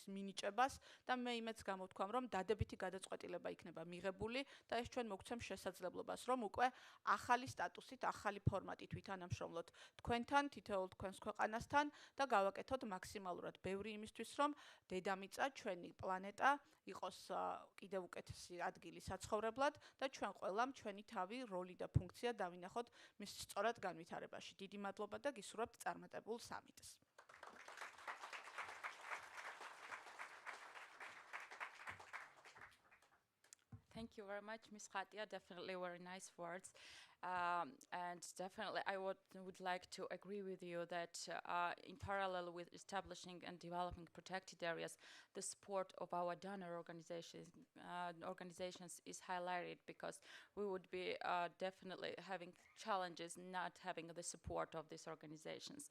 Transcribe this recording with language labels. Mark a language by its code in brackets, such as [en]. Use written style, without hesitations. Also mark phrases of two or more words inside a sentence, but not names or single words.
[ka] მინიჭებას და მე იმედს გამოვთქვამ, რომ დადებითი გადაწყვეტილება იქნება მიღებული და ეს ჩვენ მოგცემს შესაძლებლობას, რომ უკვე ახალი სტატუსით, ახალი ფორმატით ვითანამშრომლოთ თქვენთან, თითოეულ თქვენს ქვეყანასთან და გავაკეთოთ მაქსიმალურად ბევრი იმისთვის, რომ დედამიწა, ჩვენი პლანეტა იყოს კიდევ უკეთესი ადგილი საცხოვრებლად და ჩვენ ყველამ ჩვენი თავი, როლი და ფუნქცია დავინახოთ მის სწორად განვითარებაში. დიდი მადლობა და გისურვებთ წარმატებულ სამიტს. [en] Thank you very much, Ms. Khatia. Definitely very nice words. And definitely I would like to agree with you that in parallel with establishing and developing protected areas, the support of our donor organizations is highlighted because we would be definitely having challenges not having the support of these organizations.